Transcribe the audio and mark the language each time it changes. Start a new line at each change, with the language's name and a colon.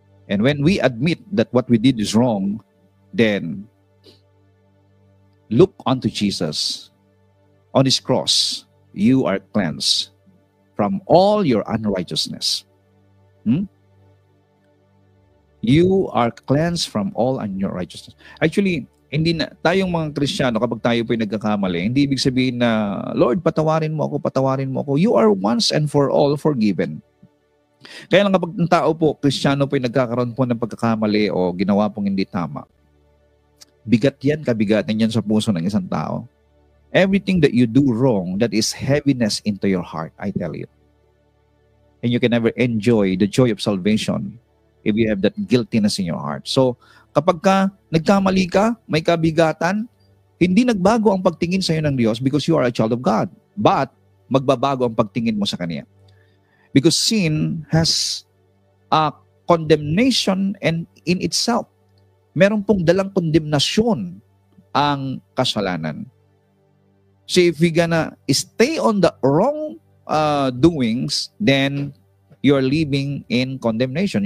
English: And when we admit that what we did is wrong, then look unto Jesus. On His cross, you are cleansed from all your unrighteousness. You are cleansed from all unrighteousness. Actually,
Filipino: hindi na tayong mga Kristiyano, kapag tayo po'y nagkakamali, hindi ibig sabihin na, Lord, patawarin mo ako.
English: You are once and for all forgiven.
Filipino: Kaya lang kapag ang tao po, Kristiyano po'y nagkakaroon po ng pagkakamali o ginawa pong hindi tama, kabigatan yan sa puso ng isang tao.
English: Everything that you do wrong, that is heaviness into your heart, I tell you. And you can never enjoy the joy of salvation if you have that guiltiness in your heart.
Filipino: So, kapag nagkamali ka, may kabigatan, hindi nagbago ang pagtingin sa iyo ng Diyos
English: because you are a child of God.
Filipino: But, magbabago ang pagtingin mo sa Kanya.
English: Because sin has a condemnation and in itself.
Filipino: Meron pong dalang kondemnasyon ang kasalanan.
English: So if we're gonna stay on the wrong doings, then you're living in condemnation.